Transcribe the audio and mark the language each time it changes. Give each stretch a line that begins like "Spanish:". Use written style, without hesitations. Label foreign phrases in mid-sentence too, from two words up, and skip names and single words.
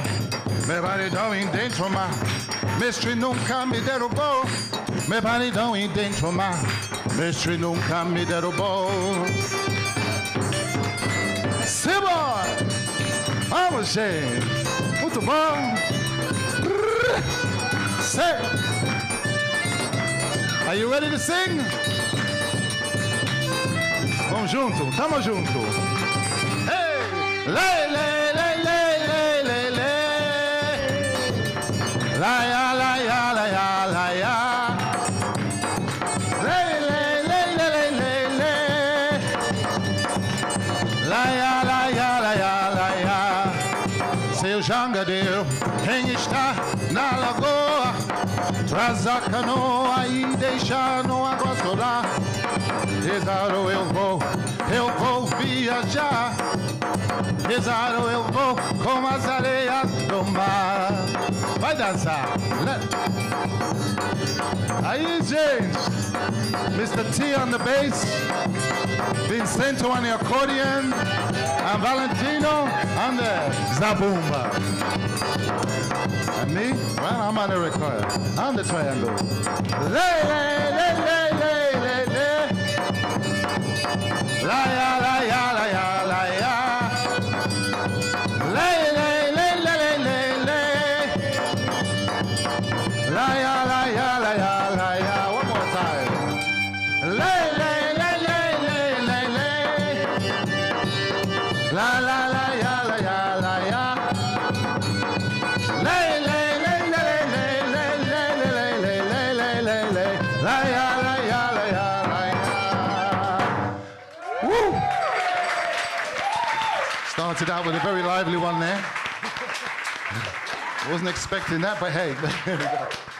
Portuguese: Meu paridão em dentro do mar, mestre nunca me derrubou. Meu paridão em dentro do mar, mestre nunca me derrubou. Simbora! Vamos, gente! Muito bom!
English: Say! Are you ready to sing?
Portuguese: Vamos junto, tamo junto. Hey! Le, le, le, le, le, le, le. La, ya, la, ya, la, ya, la, ya. Le, le, le, le, le, le, le. La, ya, la, ya, la, ya, la, ya. Seu jangadeiro, quem está na lagoa, traz a canoa e deixa no água solar. Rezado eu vou viajar. Rezado eu vou com as areias do mar. Vai dançar. Aí, gente.
English: Mr. T on the bass. Vincento on the accordion. And Valentino on the zabumba. And me? Well, I'm on the record. On the triangle. Le, le, le, le, le, le, le. La, ya, la, ya, la, ya, la, ya. Le, le, le, le, le, le, le. La, ya, la, ya, la, ya, la, ya. One more time. Le, le, le, le, le, le, le. La, la, la, ya, la, ya, la, ya. Le, le. Started out with a very lively one there. Wasn't expecting that, but hey, here we go.